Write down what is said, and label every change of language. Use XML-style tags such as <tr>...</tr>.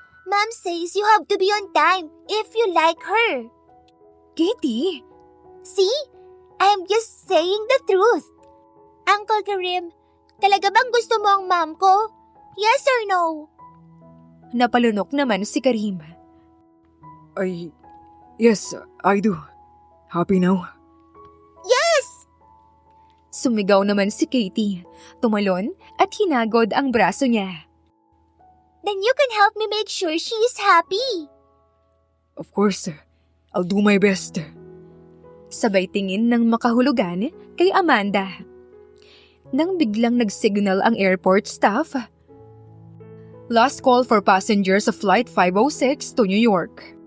<en>Mom says you have to be on time if you like her. Katie! See? I'm just saying the truth.</en> <tl>Uncle Karim, talaga bang gusto mo ang mom ko?</tl> <en>Yes or no?</en> <tl>Napalunok naman si Karim.</tl> <en>Yes, I do. Happy now? Yes!</en> <tl>Sumigaw naman si Katie, tumalon at hinagod ang braso niya.</tl> <en>Then you can help me make sure she is happy. Of course, I'll do my best.</en> <tl>Sabay tingin ng makahulugan kay Amanda. Nang biglang nag-signal ang airport staff.</tl> <en>Last call for passengers of Flight 506 to New York.</en>